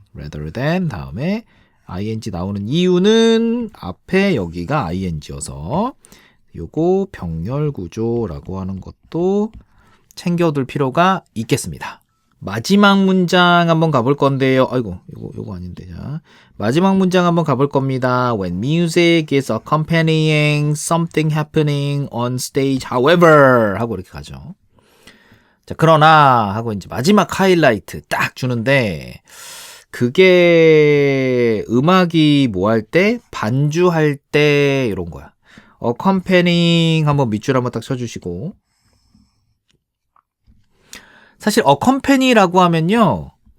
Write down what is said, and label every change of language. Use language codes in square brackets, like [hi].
[en] rather than [ko] 다음에 ing 나오는 이유는 앞에 여기가 ing여서 요거 병렬 구조라고 하는 것도 챙겨둘 필요가 있겠습니다. 마지막 문장 한번 가볼 건데요. 아이고, 요거 아닌데. 자, 마지막 문장 한번 가볼 겁니다. [en] When music is accompanying something happening on stage, however [ko] 하고 이렇게 가죠. 자, 그러나 하고 이제 마지막 하이라이트 딱 주는데 그게 음악이 뭐 할 때? 반주할 때 이런 거야. accompanying 한번 밑줄 한번 딱 쳐주시고 사실 컴퍼니라고 하면요.